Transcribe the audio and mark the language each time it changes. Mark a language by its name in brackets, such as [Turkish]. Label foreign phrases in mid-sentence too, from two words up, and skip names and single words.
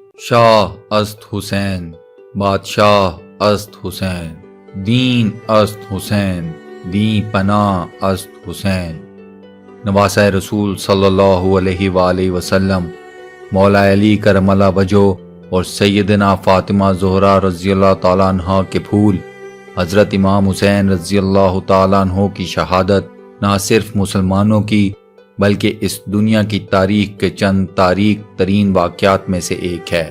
[Persian] شاه است حسین، بادشاه است حسین، دین است حسین، دین پناہ است حسین۔ [Urdu] نواسۂ رسول [Arabic] صلی اللہ علیہ وآلہ وسلم، [Urdu] مولا علی [Arabic] کرم اللہ وجہہ [Urdu] اور سیدنا فاطمہ زہرا [Arabic] رضی اللہ تعالیٰ عنہ [Urdu] کے پھول حضرت امام حسین [Arabic] رضی اللہ تعالیٰ عنہ [Urdu] کی شہادت نہ صرف مسلمانوں کی بلکہ اس دنیا کی تاریخ کے چند تاریک ترین واقعات میں سے ایک ہے۔